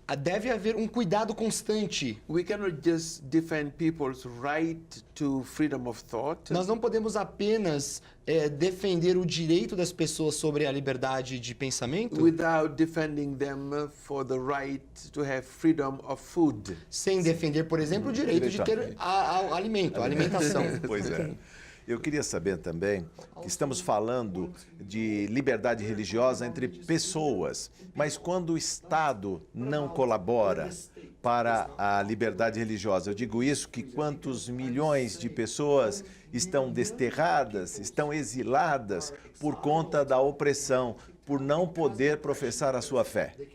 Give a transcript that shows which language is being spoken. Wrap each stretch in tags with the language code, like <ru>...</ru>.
<pt>deve haver um cuidado constante.</pt> <en>We cannot just defend people's right to freedom of thought.</en> <pt>Nós não podemos apenas defender o direito das pessoas sobre a liberdade de pensamento</pt> <en>Without defending them for the right to have freedom of food.</en> <pt>sem defender, por exemplo, o direito de ter alimento, a alimentação. Pois é. Eu queria saber também que estamos falando de liberdade religiosa entre pessoas, mas quando o Estado não colabora para a liberdade religiosa, eu digo isso que quantos milhões de pessoas estão desterradas, estão exiladas por conta da opressão, por não poder professar a sua fé.</pt>